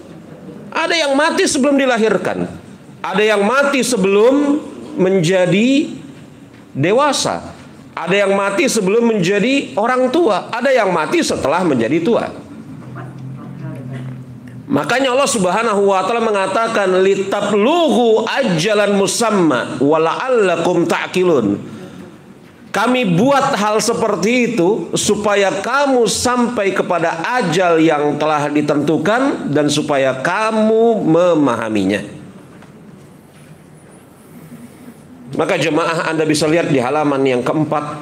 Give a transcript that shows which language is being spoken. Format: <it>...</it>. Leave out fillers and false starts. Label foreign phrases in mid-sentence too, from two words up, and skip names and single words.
<id>Ada yang mati sebelum dilahirkan. Ada yang mati sebelum menjadi dewasa. Ada yang mati sebelum menjadi orang tua. Ada yang mati setelah menjadi tua.</id> <ar>Makanya الله سبحانه وتعالى mengatakan لتبلغوا أجلا مسمى ولعلكم تعقلون.</ar> <id>Kami buat hal seperti itu supaya kamu sampai kepada ajal yang telah ditentukan dan supaya kamu memahaminya. Maka jemaah, Anda bisa lihat di halaman yang keempat.</id>